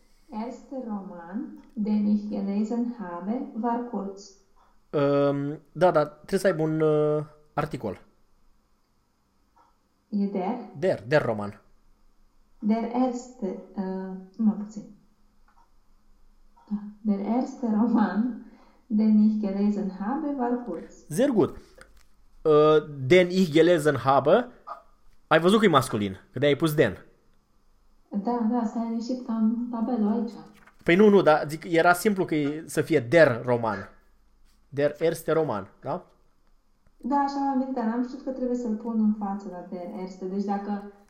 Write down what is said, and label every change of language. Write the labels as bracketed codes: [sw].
[de] Erster Roman, den ich gelesen habe, war kurz. [ro] Da, trebuie să aibă un articol. E der? [de] Der Roman. Der erste, mai puțin. Der erste Roman, den ich gelesen habe, war kurz. Sehr gut. [ro] Den ich gelesen habe, ai văzut că e masculin, că de-aia ai pus den. Da, stai liniștit că am tabelul aici. Păi nu, dar zic, era simplu că să fie der roman. [de] Der erste roman, da? [ro] Da, așa am venit, dar am știut că trebuie să-l pun în față la der erste, deci dacă...